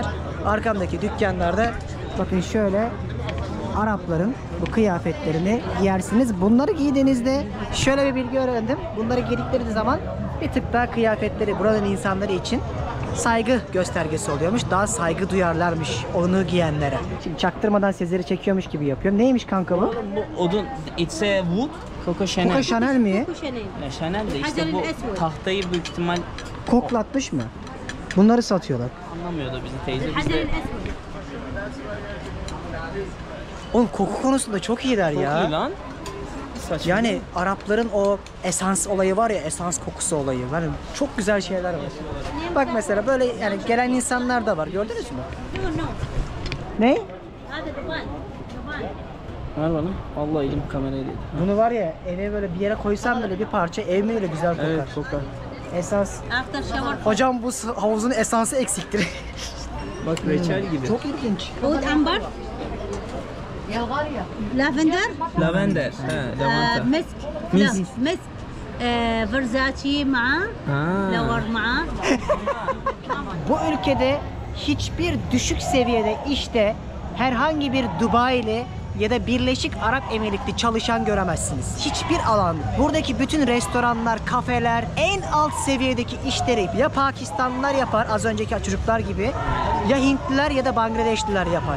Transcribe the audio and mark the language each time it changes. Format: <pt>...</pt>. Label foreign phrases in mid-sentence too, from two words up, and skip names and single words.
<tr>Arkamdaki dükkanlarda bakın şöyle Arapların bu kıyafetlerini giyersiniz. Bunları giydiğinizde şöyle bir bilgi öğrendim. Bunları giydikleri zaman bir tık daha kıyafetleri buranın insanları için saygı göstergesi oluyormuş. Daha saygı duyarlarmış onu giyenlere. Şimdi çaktırmadan Sezer'i çekiyormuş gibi yapıyorum. Neymiş kanka bu? Bu odun,</tr> <en>it's a wood. Coco Chanel.</en> <tr>Coco Chanel mi? Ya Chanel de işte bu tahtayı büyük ihtimal Koklatmış mı? Bunları satıyorlar. anlamıyordu bizi teyze. Biz de Oğlum koku konusunda çok iyiler çok ya. iyi lan. Saçma. Yani Arapların o esans olayı var ya, esans kokusu olayı. Yani çok güzel şeyler var. Bak mesela böyle yani gelen insanlar da var. Gördünüz mü? Ne? Ver bana. Vallahi elim kameraya değil. Bunu var ya eve böyle bir yere koysam böyle bir parça ev mi öyle güzel kokar. Evet kokar. Esans.</tr> <en>After shower.</en> <tr>Hocam bu havuzun esansı eksiktir. Bak reçel gibi. Çok ilginç.</tr> <en>Oud amber. Lavender.</en> <tr>Lavender. He, lavanta.</tr> <ar>مسك.</ar> <tr>Misk.</tr> <ar>لا مسك. فرزاتي معاه.</ar> <tr>Ha.</tr> <ar>لور معاه.</ar> <tr>Bu ülkede hiçbir düşük seviyede işte herhangi bir Dubai'li ya da Birleşik Arap Emirlikli çalışan göremezsiniz. Hiçbir alan. Buradaki bütün restoranlar, kafeler en alt seviyedeki işleri ya Pakistanlılar yapar az önceki çocuklar gibi ya Hintliler ya da Bangladeşliler yapar.</tr>